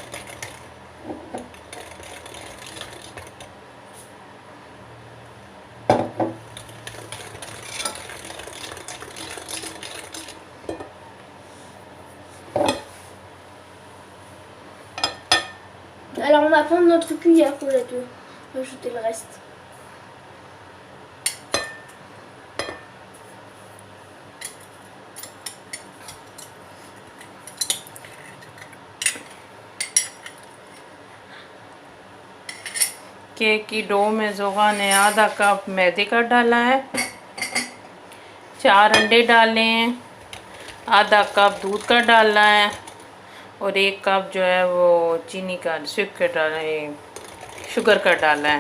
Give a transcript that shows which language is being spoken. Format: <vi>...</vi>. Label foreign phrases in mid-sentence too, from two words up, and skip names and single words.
<fr>Alors on va prendre notre cuillère pour ajouter le reste.</fr> <hi>केक की डो में जोगा ने आधा कप मैदे का डाला है, 4 अंडे डाले हैं, आधा कप दूध का डाला है और 1 कप जो है वो चीनी का शुगर का डाला है।</hi>